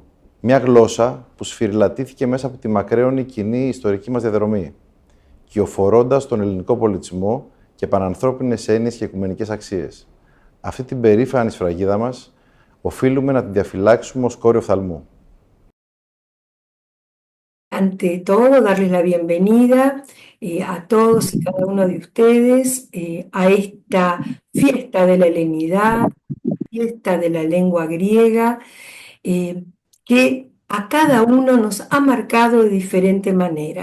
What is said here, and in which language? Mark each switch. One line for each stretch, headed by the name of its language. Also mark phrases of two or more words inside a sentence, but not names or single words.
Greek: Μια γλώσσα που σφυριλατήθηκε μέσα από τη μακραίωνη κοινή ιστορική μας διαδρομή, κυοφορώντας τον ελληνικό πολιτισμό και πανανθρώπινες έννοιες και οικουμενικές αξίες. Αυτή την περήφανη σφραγίδα μας οφείλουμε να την διαφυλάξουμε ως κόριο οφθαλμού.
Spanish: Ante todo, darles la bienvenida a todos y cada uno de ustedes a esta fiesta de la helenidad, fiesta de la lengua griega, que a cada uno nos ha marcado de diferente manera.